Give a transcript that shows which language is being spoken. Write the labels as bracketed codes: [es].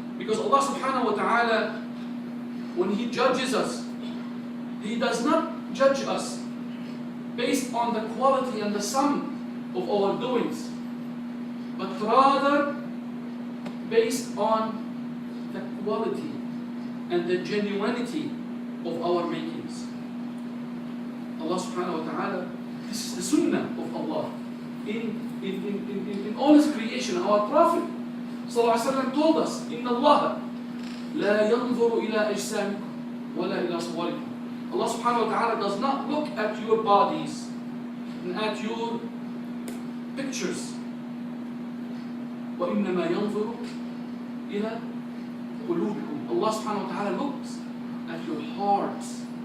[en] Because Allah subhanahu wa ta'ala, when He judges us, He does not judge us based on the quality and the sum of our doings, but rather based on the quality and the genuinity of our makings. Allah subhanahu wa ta'ala, this is the sunnah of Allah in all His creation. Our Prophet [ar] sallallahu alaihi wasallam [en] told us, [ar] إِنَّ اللَّهَ لَا يَنْظُرُ إِلَىٰ أَجْسَامِكُمْ وَلَا إِلَىٰ صُوَرِكُمْ. [en] Allah subhanahu wa ta'ala does not look at your bodies and at your pictures. [ar] وَإِنَّمَا يَنْظُرُ إِلَىٰ قُلُوبِكُمْ. [en] Allah subhanahu wa ta'ala looks at your hearts.